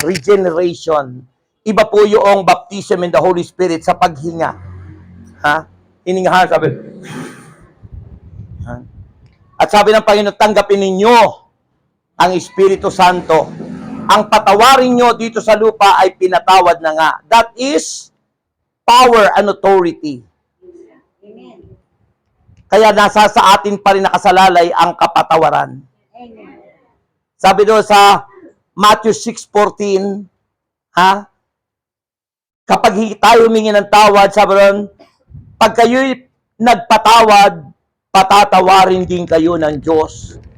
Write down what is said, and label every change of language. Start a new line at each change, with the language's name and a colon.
Filipino: Regeneration. Iba po yung
English: baptism in the Holy Spirit
Filipino: sa paghinga. Ha? Hiningahan, sabi. Ha? At sabi ng Panginoon, tanggapin ninyo ang Espiritu Santo. Ang patawarin nyo dito sa lupa ay pinatawad na nga.
English: That is power and authority. Amen.
Filipino: Kaya nasa sa atin pa rin nakasalalay ang kapatawaran. Amen. Sabi doon sa Matthew 6:14, ha? Kapag tayo humingi ng tawad, sabi doon, pag kayo'y nagpatawad, patatawarin din kayo ng Diyos.